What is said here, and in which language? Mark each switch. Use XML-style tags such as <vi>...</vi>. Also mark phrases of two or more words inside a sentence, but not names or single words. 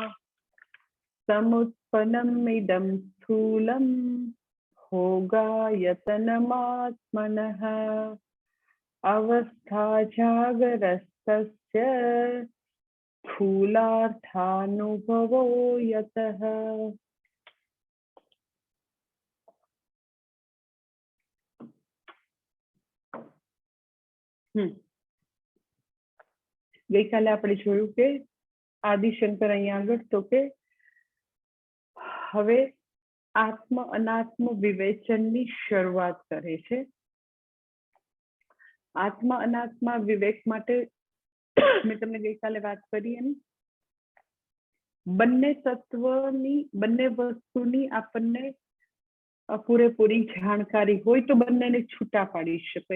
<sa>समुत्पन्नम् इदं स्थूलं भोगायतनमात्मनः अवस्था जागरस्तस्य स्थूलार्थानुभवो यतः।</sa> <gu>ગઈ કાલે આપણે જોયું કે આદિશંકર અહીંયા આગળ તો કે હવે આત્મ અનાત્મ વિવેચનની શરૂઆત કરે છે। આત્મ અનાત્મ વિવેક માટે મેં તમને ગઈકાલે વાત કરી એમ બંને તત્વની બંને વસ્તુની આપણને પૂરેપૂરી જાણકારી હોય તો બંનેને છૂટા પાડી શકાય।</gu>